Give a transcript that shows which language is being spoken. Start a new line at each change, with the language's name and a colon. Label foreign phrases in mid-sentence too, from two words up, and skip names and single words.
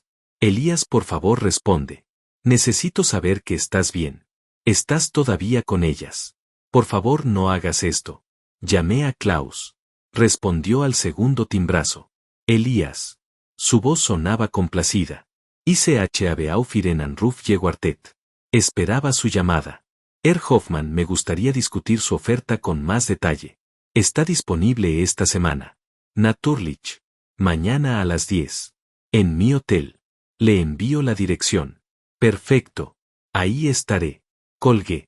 Spanish: Elías, por favor, responde. Necesito saber que estás bien. ¿Estás todavía con ellas? Por favor, no hagas esto. Llamé a Klaus. Respondió al segundo timbrazo. Elías. Su voz sonaba complacida.
German: ICH habe auf Ihren Anruf gewartet.
Spanish: Esperaba su llamada. Herr Hoffmann, me gustaría discutir su oferta con más detalle. Está disponible esta semana. Natürlich. Mañana a las 10. En mi hotel. Le envío la dirección. Perfecto. Ahí estaré. Colgué.